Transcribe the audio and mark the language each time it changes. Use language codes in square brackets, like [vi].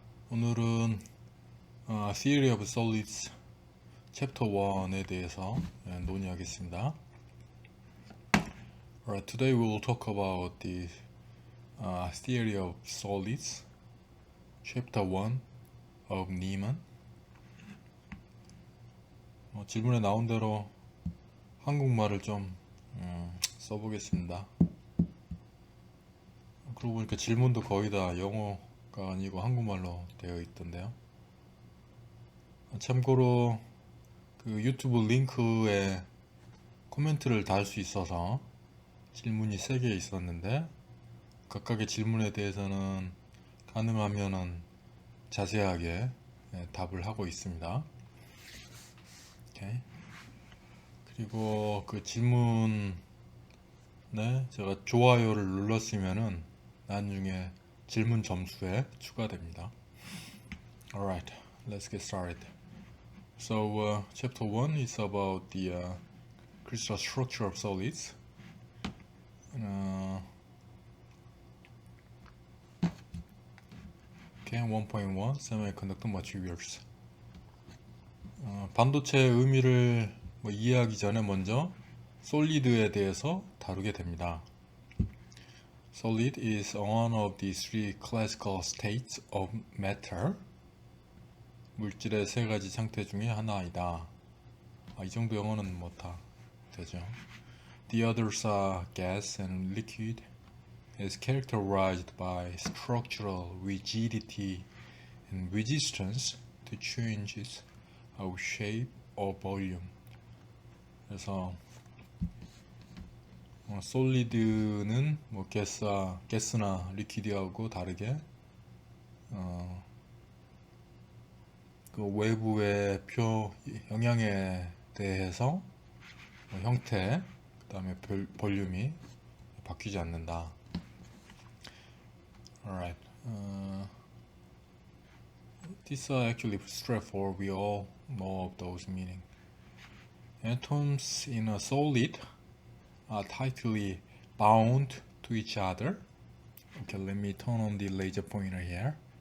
[ko] 오늘은 Theory of Solids Chapter 1에 대해서 논의하겠습니다. [en] Alright, today we will talk about the Theory of Solids Chapter 1 of Niemann. [ko] 질문에 나온 대로 한국말을 좀 써보겠습니다. 그러고 보니까 질문도 거의 다 영어가 아니고 한국말로 되어 있던데요. 참고로 그 유튜브 링크에 코멘트를 달 수 있어서 질문이 3개 있었는데 각각의 질문에 대해서는 가능하면은 자세하게 답을 하고 있습니다. 오케이. 그리고 그 질문에 제가 좋아요를 눌렀으면은 나중에 질문 점수에 추가됩니다. [en] Alright, let's get started. So, chapter 1 is about the crystal structure of solids. Okay, 1.1 Semiconductor Materials. [ko] 반도체의 의미를 이해하기 전에 먼저 솔리드에 대해서 다루게 됩니다. [en] Solid is one of the three classical states of matter. [ko] 물질의 3가지 상태 중에 하나이다. 이 정도 영어는 뭐 다 되죠. [en] The others are gas and liquid. Is characterized by structural rigidity and resistance to changes of shape or volume. [ko] 그래서 솔리드는 뭐 가스나 리퀴드하고 다르게 그 외부의 영향에 대해서 형태, 그 다음에 볼륨이 바뀌지 않는다. [en] Alright. These are actually straightforward. We all know of those meaning. Atoms in a solid are tightly bound to each other. Okay, let me turn on the laser pointer here.